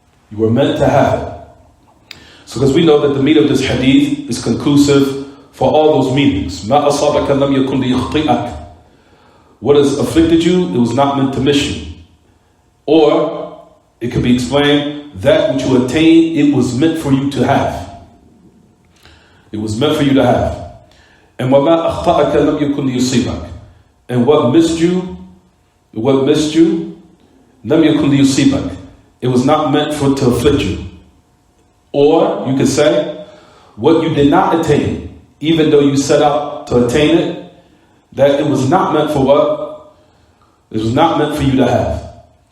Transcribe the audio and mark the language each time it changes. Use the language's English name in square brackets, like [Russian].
[English] You were meant to have it. So because we know that the meaning of this hadith is conclusive for all those meanings. [Arabic] مَا أَصَابَكَ لَمْ يَكُنْ لِيُخْطِئَكَ. [English] What has afflicted you, it was not meant to miss you. Or it could be explained, that which you attained, it was meant for you to have. It was meant for you to have. [Arabic] And وَمَا أَخْطَأَكَ لَمْ يَكُنْ لِيُصِيبَكَ. [English] And what missed you, [Arabic] لَمْ يَكُنْ لِيُصِيبَكَ. [English] It was not meant to afflict you. Or you could say, what you did not attain, even though you set out to attain it, that it was not meant for what? It was not meant for you to have.